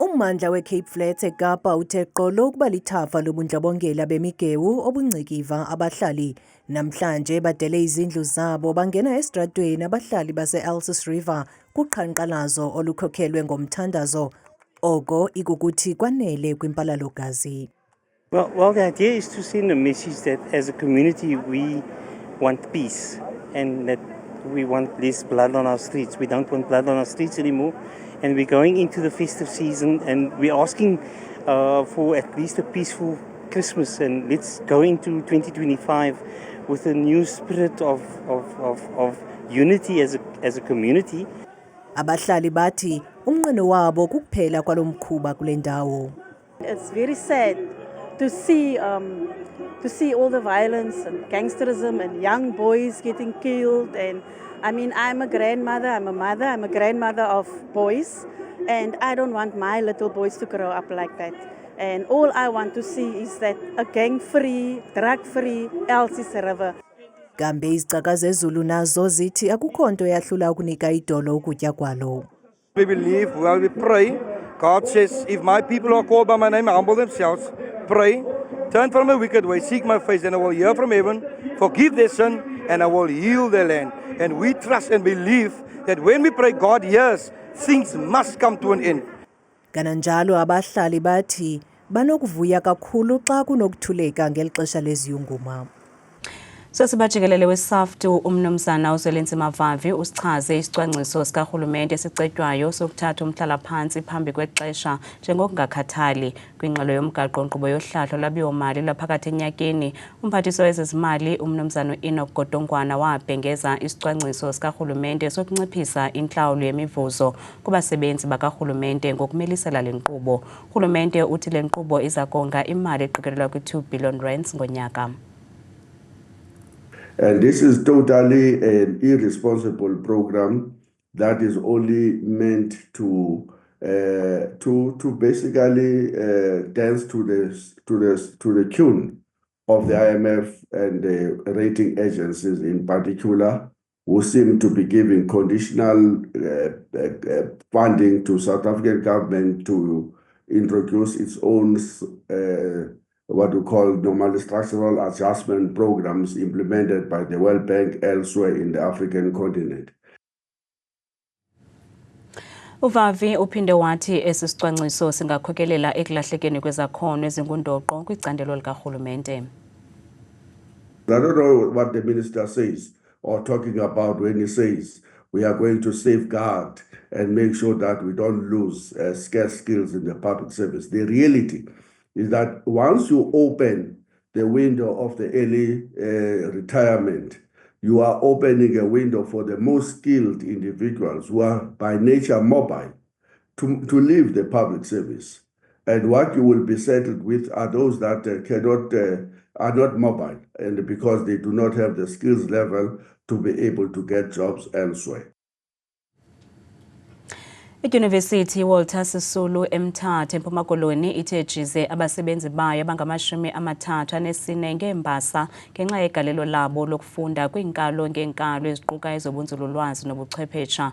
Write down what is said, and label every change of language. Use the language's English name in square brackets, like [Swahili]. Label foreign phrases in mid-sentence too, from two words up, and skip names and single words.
[Xhosa] Ummandla we-Cape Flats eKapa uthe qolo ukuba lithafa lobundlobongela bemigewu obuncikiva abahlali namhlanje badele izindlu zabo bangena esitratweni abahlali base-Elsis River kuqhankqalazo olukhokhelwe ngomthandazo oko ikukuthi kwanele kwimpalalo-gazi. [English] Well, the idea is to send a message that as a community we want peace and that we want less blood on our streets. We don't want blood on our streets anymore. And we're going into the festive season and we're asking for at least a peaceful Christmas, and let's go into 2025 with a new spirit of unity as a community. Abahlali bathi umnqweno wabo kukuphela kwalomkhuba kule ndawo. It's very sad to see all the violence and gangsterism and young boys getting killed. And I mean, I'm a grandmother, I'm a mother, I'm a grandmother of boys, and I don't want my little boys to grow up like that. And all I want to see is that a gang-free, drug-free Elsis River. [Xhosa] Kambe izicaka zezulu nazo zithi akukho nto yahlula ukunika idolo ukutya kwalo. [English] We believe, well, we pray. God says, if my people are called by my name, humble themselves, pray, turn from the wicked way, seek my face, and I will hear from heaven, forgive their sin, and I will heal their land. And we trust and believe that when we pray, God hears, things must come to an end. [Xhosa] Kananjalo abahlali bathi banokuvuya kakhulu xa kunokuthuleka ngeli xesha leziyunguma. Sesibajikelele weSAFTU umnumzana uZwelinzima Mavavi usichaze isicwangciso sikarhulumente esicetywayo sokuthatha umhlala-phantsi phambi kwexesha njengokungakhathali kwingxelo yomgaqo-nkqubo yohlahlo lwabiwo-mali lwaphakathi enyakeni. Umphathiswa wezezimali umnumzana Enoch Godongwana wabhengeza isicwangciso sikarhulumente sokunciphisa intlawulo yemivuzo kubasebenzi bakarhulumente ngokumilisela le nkqubo. Urhulumente uthi le nkqubo iza konga imali eqikelelwa kwi-2 billion rands ngonyaka. [English] And this is totally an irresponsible program that is only meant to basically dance to the tune of the IMF and the rating agencies in particular, who seem to be giving conditional funding to South African government to introduce its own what we call normal structural adjustment programs implemented by the World Bank elsewhere in the African continent. [Xhosa] Uvavi uphinde wathi esi sicwangciso singakhokelela ekulahlekeni kwezakhono ezingundoqo kwicandelo likarhulumente. [English] I don't know what the minister says or talking about when he says we are going to safeguard and make sure that we don't lose scarce skills in the public service. The reality is that once you open the window of the early retirement, you are opening a window for the most skilled individuals who are by nature mobile to leave the public service. And what you will be settled with are those that are not mobile, and because they do not have the skills level to be able to get jobs elsewhere. [Xhosa] iYunivesithi Walter Sisulu eMthatha eMpuma Koloni ithe jize abasebenzi bayo abangama-34 ngeembasa ngenxa yegalelo labo lokufunda kwiinkalo ngeenkalo eziquka ezobunzululwazi nobuchwephetsha.